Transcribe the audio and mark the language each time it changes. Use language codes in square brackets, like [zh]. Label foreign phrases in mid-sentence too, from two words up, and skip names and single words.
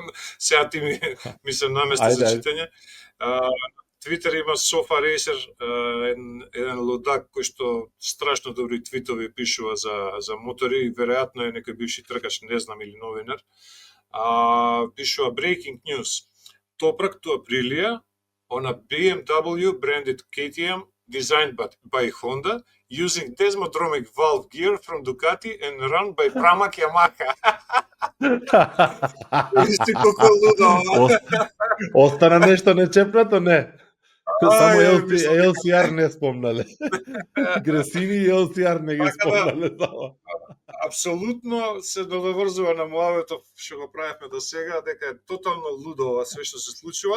[mk] Сега ти ми се намести за читање. Твитер има Sofa Racer, еден лудак кој што страшно добри твитови пишува за мотори, веројатно е некој бивши тркач, не знам, или новинар. Пишува [en] breaking news. Toprak to Aprilia on a BMW branded KTM designed by Honda using desmodromic valve gear from Ducati and run by Pramac Yamaha. [mk] Вижте колку лудо. Остана нешто нечепнато, не? Само LCR не спомнале. Гресини и LCR не ги спомнале. Апсолутно се додоврзува на муабетов што го правевме до сега, дека е тотално лудо ова све што се случува.